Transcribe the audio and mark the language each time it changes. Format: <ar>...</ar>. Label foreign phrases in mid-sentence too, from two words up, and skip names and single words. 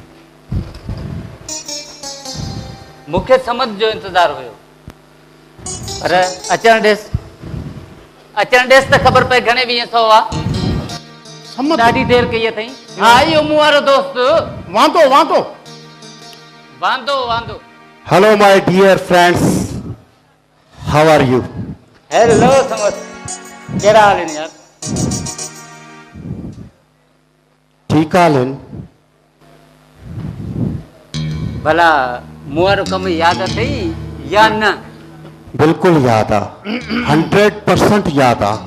<sd>मूंखे समझ जो इंतज़ारु हुयो, पर अचण ॾेसि त ख़बर पए घणे 200 आहे। ॾाढी देरि कई अथई। हा, इहो मूं वारो दोस्त। वांदो।</sd> <en>Hello my dear friends, how are you?</en> <sd>हेलो समझ, कहिड़ा हाल आहिनि यार? ठीकु हाल आहिनि। भला मूं वारो कमु यादि अथई या न? बिल्कुलु यादि आहे, 100% यादि आहे।</sd>